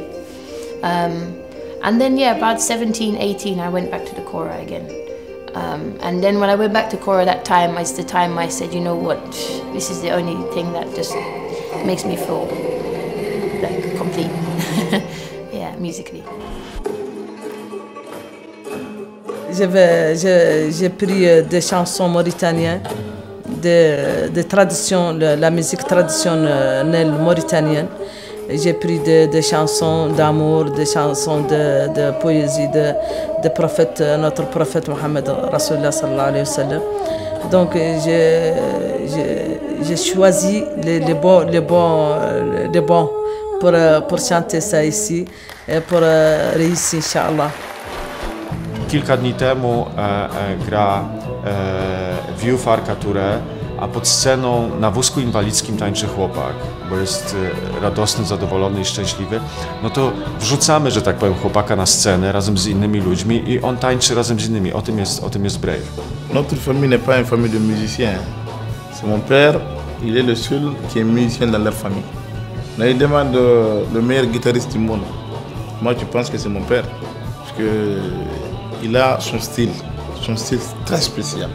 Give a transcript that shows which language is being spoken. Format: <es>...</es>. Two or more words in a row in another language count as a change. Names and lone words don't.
<en>And then, about 17, 18, I went back to the kora again. And then when I went back to kora, that time is the time I said, you know what, this is the only thing that just makes me feel like complete, musically.</en> <fr>J'ai pris des chansons mauritaniennes, de tradition, la musique traditionnelle mauritanienne. J'ai pris des chansons d'amour, des chansons de poésie de prophète, notre prophète Mohammed</fr> <ar>رسول الله صلى الله عليه وسلم.</ar> <fr>Donc j'ai choisi les bons pour chanter ça ici et pour réussir,</fr> <ar>إن شاء الله.</ar> <pl>Kilka dni temu gra Vieux Farka Touré a pod sceną na wózku inwalidzkim tańczy chłopak, bo jest radosny, zadowolony i szczęśliwy, no to wrzucamy, że tak powiem, chłopaka na scenę razem z innymi ludźmi i on tańczy razem z innymi. O tym jest Brave.</pl> <fr>Notre famille n'est pas une famille de musiciens. C'est mon père, il est le seul qui est musicien dans leur famille. On lui demande le meilleur guitariste du monde. Moi, je pense que c'est mon père, parce qu'il a son style très spécial.</fr>